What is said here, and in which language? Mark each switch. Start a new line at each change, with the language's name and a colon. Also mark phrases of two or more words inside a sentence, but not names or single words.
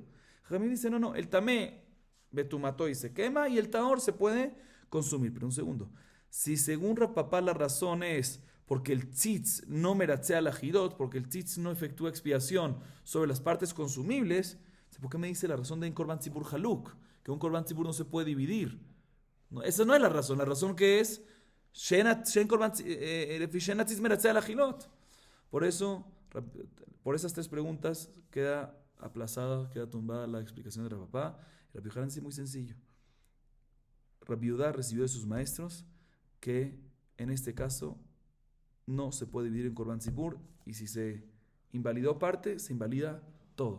Spanish: Jamí dice, no, el
Hebrew: טמא בטומאתו
Spanish: y se quema y el taor se puede consumir. Pero un segundo. Si según Rapapá la razón es porque el tzitz no meratzea la jirot, porque el tzitz no efectúa expiación sobre las partes consumibles, ¿por qué me dice la razón de un
Hebrew: קרבן ציבור חלוק?
Spanish: Que un
Hebrew: קרבן ציבור
Spanish: no se puede dividir. No, esa no es la razón que es por eso, por esas tres preguntas queda aplazada, queda tumbada la explicación de Rapapá. Rabbi Yohanan dice muy sencillo. Rabbi Yehuda recibió de sus maestros que en este caso no se puede dividir en
Hebrew: קרבן ציבור
Spanish: y si se invalidó parte, se invalida todo.